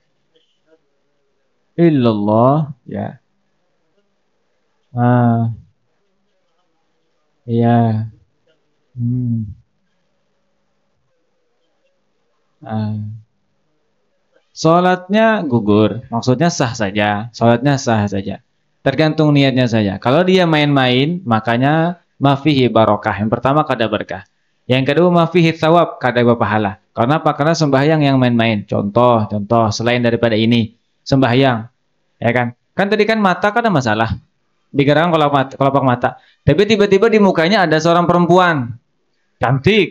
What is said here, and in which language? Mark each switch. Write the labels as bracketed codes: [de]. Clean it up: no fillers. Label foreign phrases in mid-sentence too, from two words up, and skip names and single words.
[id] Illallah, ya. Iya. Sholatnya gugur, maksudnya sah saja. Sholatnya sah saja. Tergantung niatnya saja. Kalau dia main-main, makanya [ar] ما فيه بركة. [id] Yang pertama kada berkah. Yang kedua [ar] ما فيه ثواب, [id] kada berpahala. Karena apa? Karena sembahyang yang main-main. Contoh selain daripada ini, sembahyang, ya kan? Kan tadi kan mata kada masalah. Digerakkan kelopak mata. Tapi tiba-tiba di mukanya ada seorang perempuan cantik.